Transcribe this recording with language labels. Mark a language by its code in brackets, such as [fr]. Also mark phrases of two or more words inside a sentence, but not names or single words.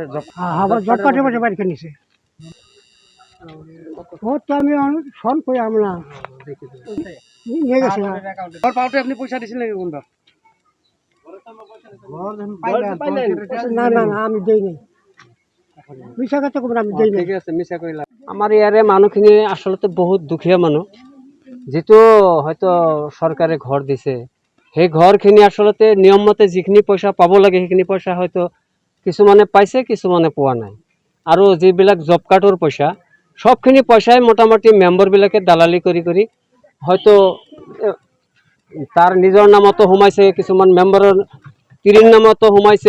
[bn] আবার [en] job card [bn] বসে বাড়ি করে নিছে। ও তো আমি ফোন করে আমরা নিয়ে গেছি। ঘর পাওয়াতে আপনি পয়সা দিয়েছিলেন নাকি কোনটা? না না না, আমি দেই নাই। মিশা কথা কম, আমি দেই নাই। ঠিক আছে, মিছা কইলা। [as] আমার ইয়ারে মানুহখিনি আসলে বহুত দুখীয়া মানুহ, যিটো হয়তো সরকাৰে ঘৰ দিছে, সেই ঘৰখিনি আচলতে নিয়ম মতে যিখিনি পইচা পাব লাগে সেইখিনি পইচা হয়তো কিছুমানে পাইছে, কিছুমানে পোৱা নাই। আৰু যিবিলাক [en] job card [as] পইচা, সবখিনি পইচাই মোটামুটি মেম্বাৰবিলাকে দালালি কৰি হয়তো তাৰ নিজৰ নামতো সোমাইছে, কিছুমান মেম্বাৰৰ তিৰিৰ নামতো সোমাইছে।